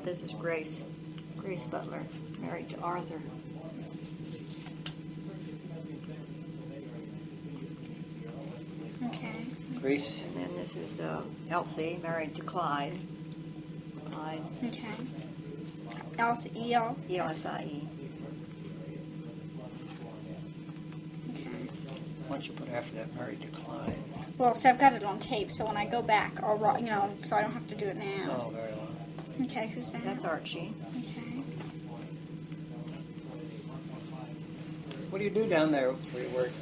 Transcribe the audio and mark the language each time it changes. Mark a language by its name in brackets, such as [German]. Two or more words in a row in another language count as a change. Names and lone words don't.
[English] This is Grace Butler, married to Arthur. Okay. Grace. And then this is Elsie, married to Clyde. Okay. Elsie, E-L. E-L-S-I-E. Okay. Why don't you put after that married to Clyde? Well, so I've got it on tape, so when I go back, I'll write, so I don't have to do it now. Oh, very well. Okay, who's that? That's Archie. Okay. What do you do down there where you work?